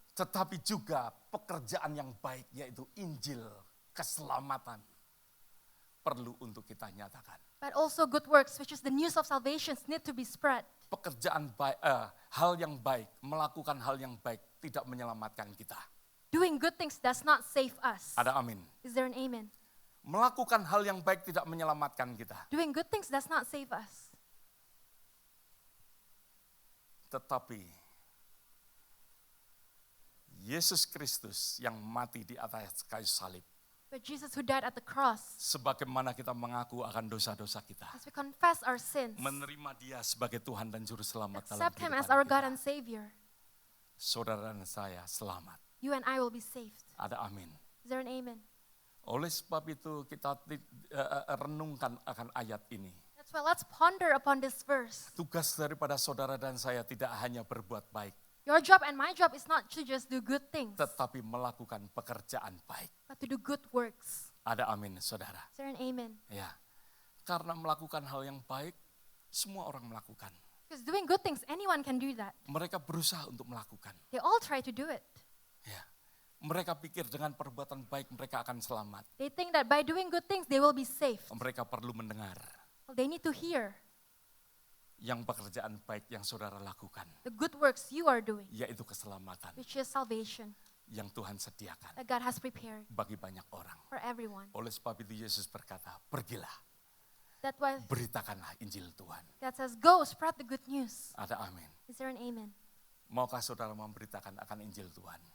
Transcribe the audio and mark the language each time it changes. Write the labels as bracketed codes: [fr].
[id] Tetapi juga pekerjaan yang baik yaitu Injil, keselamatan. Perlu untuk kita nyatakan. [en] But also good works, which is the news of salvation, need to be spread. [id] Pekerjaan baik, hal yang baik, melakukan hal yang baik tidak menyelamatkan kita. [en] Doing good things does not save us. [id] Ada amin. [en] Is there an amen? [id] Melakukan hal yang baik tidak menyelamatkan kita. [en] Doing good things does not save us. [id] Tetapi Yesus Kristus yang mati di atas kayu salib. [en] But Jesus who died at the cross, [id] Sebagaimana kita mengaku akan dosa-dosa kita. [en] as we confess our sins, [id] Menerima dia sebagai Tuhan dan Juru Selamat dalam [en] accept him as [id] kehidupan [en] our God [id] kita. [en] and Savior, [id] Saudara dan saya selamat. [en] you and I will be saved. [id] Ada amin. [en] Is there an amen? [id] Oleh sebab itu kita renungkan akan ayat ini. [en] That's why let's ponder upon this verse. [id] Tugas daripada saudara dan saya tidak hanya berbuat baik, [en] Your job and my job is not to just do good things, [id] tetapi melakukan pekerjaan baik. [en] but to do good works. [id] Ada amin, saudara. [en] Is there an amen? [id] Ya, karena melakukan hal yang baik, semua orang melakukan. [en] Because doing good things, anyone can do that. [id] Mereka berusaha untuk melakukan. [en] They all try to do it. [id] Ya, mereka pikir dengan perbuatan baik mereka akan selamat. [en] They think that by doing good things, they will be saved. [id] Mereka perlu mendengar [en] Well, they need to hear [id] yang pekerjaan baik yang saudara lakukan, [en] the good works you are doing, [id] yaitu keselamatan [en] which is salvation [id] yang Tuhan sediakan [en] that God has prepared [id] bagi banyak orang. [en] for everyone. [id] Oleh sebab itu Yesus berkata, pergilah, [en] That's why [id] beritakanlah Injil Tuhan. [en] God says, go spread the good news. [id] Ada amin. [en] Is there an amen? [id] Maukah saudara memberitakan akan Injil Tuhan?